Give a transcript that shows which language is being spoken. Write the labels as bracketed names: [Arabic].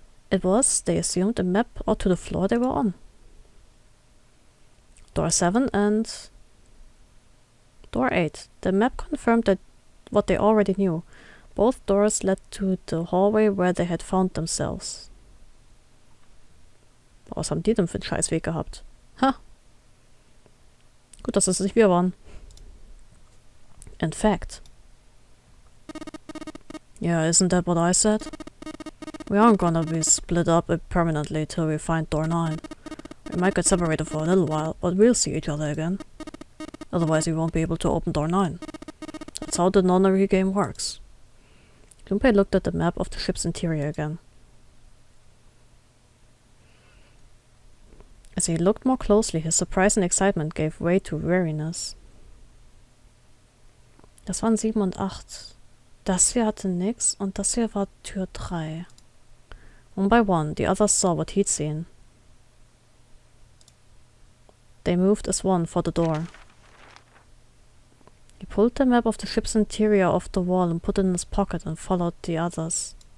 [English] It was, they assumed, a map out to the floor they were on. Door 7 and Door 8. The map confirmed that what they already knew. Both doors led to the hallway where they had found themselves. [German] Was haben die denn für einen Scheißweg gehabt? Ha! Gut, dass es nicht wir waren. [English] In fact. Yeah, isn't that what I said? We aren't gonna be split up permanently till we find door 9. We might get separated for a little while, but we'll see each other again. Otherwise we won't be able to open door 9. That's how the Nonary game works. Junpei looked at the map of the ship's interior again. As he looked more closely, his surprise and excitement gave way to weariness. [German] Das waren 7 und 8. Das hier hatte nix und das hier war Tür 3. [English] One by one, the others saw what he'd seen. They moved as one for the door. He pulled the map of the ship's interior off the wall and put it in his pocket and followed the others.